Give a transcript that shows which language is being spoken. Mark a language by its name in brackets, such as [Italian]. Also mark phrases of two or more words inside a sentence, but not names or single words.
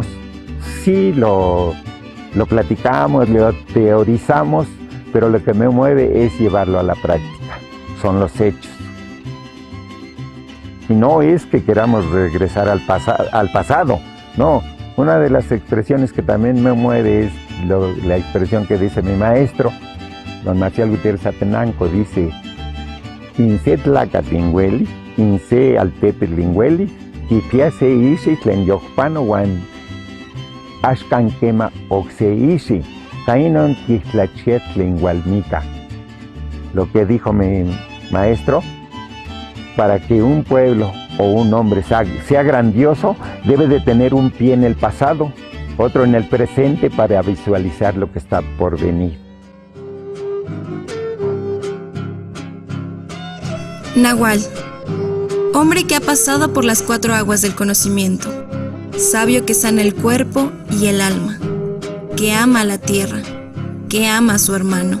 [Spanish] Sí lo platicamos, lo teorizamos, pero lo que me mueve es llevarlo a la práctica, son los hechos. Y no es que queramos regresar al pasado, no. Una de las expresiones que también me mueve es la expresión que dice mi maestro, don Marcial Gutiérrez Atenanco, dice: [Nahuatl languages] Inse tlacatingueli, inse altepetlingueli, kipiase ishi tlen yokpano wan ashkankema oxe ishi, tainon kitlachet tlen walmika. [Spanish] Lo que dijo mi maestro, para que un pueblo o un hombre sea grandioso, debe de tener un pie en el pasado, otro en el presente para visualizar lo que está por venir. Nahual, hombre que ha pasado por las 4 aguas del conocimiento, sabio que sana el cuerpo y el alma, que ama a la tierra, que ama a su hermano.